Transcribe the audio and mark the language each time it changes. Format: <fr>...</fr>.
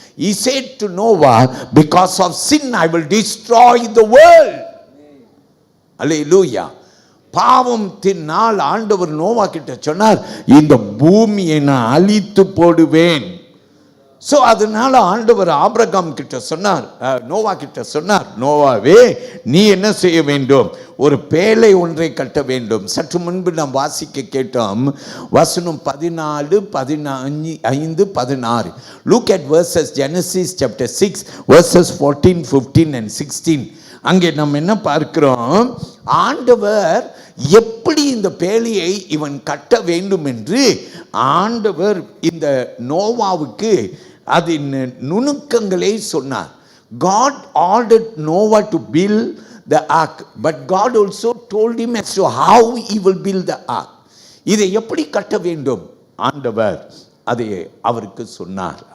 <en>He said to Noah, because of sin I will destroy the world.</en> <ta>அல்லேலூயா. பாவத்தினால் ஆண்டவர் நோவா கிட்ட சொன்னார், இந்த பூமியை நான் அழித்து போடுவேன். ஸோ அதனால ஆண்டவர் ஆபிரகாம் கிட்ட சொன்னார், நோவா கிட்ட சொன்னார், நோவாவே நீ என்ன செய்ய வேண்டும்? ஒரு பேழை ஒன்றை கட்ட வேண்டும். சற்று முன்பு நாம் வாசிக்க கேட்டோம், வசனம் 14, 15, 16.</ta> <en>Look at verses, Genesis chapter 6 verses 14, 15 and 16.</en> <ta>அங்கே நம்ம என்ன பார்க்கிறோம்? ஆண்டவர் எப்படி இந்த பேழையை இவன் கட்ட வேண்டும் என்று ஆண்டவர் இந்த நோவாவுக்கு அதன் நுணுக்கங்களை சொன்னார்.</ta> <en>God ordered Noah to build the ark, but God also told him as to how he will build the ark.</en> <ta>இதை எப்படி கட்ட வேண்டும் ஆண்டவர் அதை அவருக்கு சொன்னார்.</ta>